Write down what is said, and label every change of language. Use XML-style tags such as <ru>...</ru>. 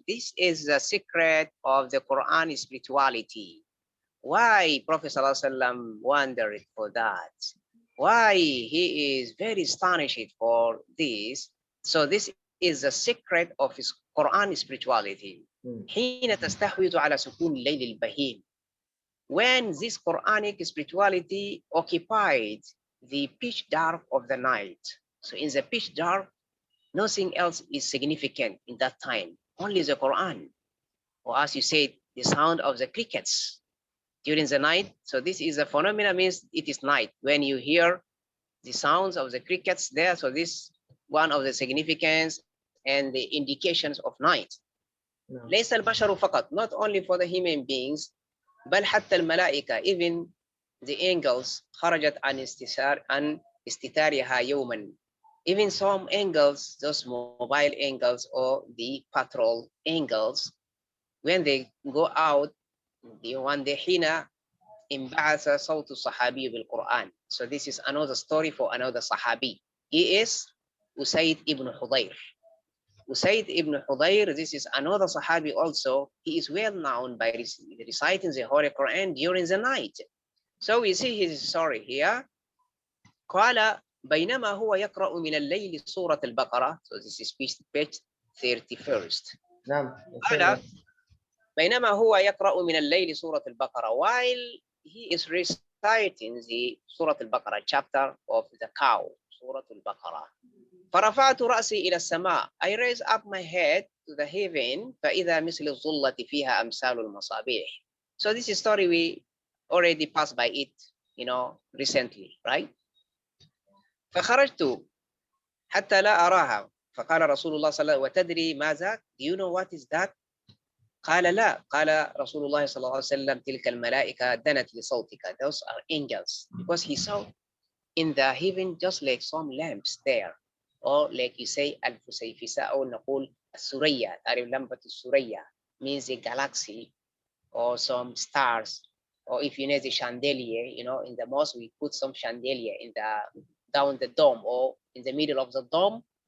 <en>This is the secret of the Quran spirituality. Why Prophet ﷺ wondered for that? Why he is very astonished for this? So this is the secret of his Quran spirituality.</en> <ar>حين تستحوذ على سكون الليل البهيم.</ar> <en>When this Quranic spirituality occupied the pitch dark of the night. So in the pitch dark, nothing else is significant in that time, only the Quran. Or as you said, the sound of the crickets during the night. So this is a phenomena, means it is night. When you hear the sounds of the crickets there, so this one of the significance and the indications of night.</en> <ar>ليس البشر فقط,</ar> <en>not only for the human beings,</en> <ar>بل حتى الملائكة,</ar> <en>even the angels,</en> <ar>خرجت عن استتارها يوما.</ar> <en>Even some angels, those mobile angels or the patrol angels, when they go out, one day</en> <ar>حين انبعث صوت الصحابي بالقرآن.</ar> <en>So this is another story for another Sahabi. He is Usaid ibn Hudayr. Usaid ibn Hudayr, this is another Sahabi also. He is well known by reciting the Holy Quran during the night. So we see his story here.</en> <ar>قال بينما هو يقرأ من الليل سورة البقرة.</ar> <en>So this is page 31st. Nah,</en> <ar>قال بينما هو يقرأ من الليل سورة البقرة,</ar> <en>while he is reciting the</en> <ar>سورة البقرة,</ar> <en>chapter of the cow,</en> <ar>سورة البقرة. فرفعت رأسي إلى السماء.</ar> <en>I raise up my head to the heaven.</en> <ar>فإذا مثل الظلة فيها أمثال المصابيح.</ar> <en>So this story we already passed by it, recently, right?</en> <ar>فخرجت حتى لا أراها. فقال رسول الله صلى الله عليه وسلم وتدري ماذا?</ar> <en>Do you know what is that?</en> <ar>قال لا. قال رسول الله صلى الله عليه وسلم تلك الملائكة دنت لصوتك.</ar> <en>Those are angels. Because he saw in the heaven just like some lamps there. Or like you say</en> <ar>الفسيفساء أو نقول السرية. تعرف لمبة السرية</ar> <en>means a galaxy or some stars. Or if you know the chandelier, in the mosque we put some chandelier in down the dome or in the middle of the dome.</en>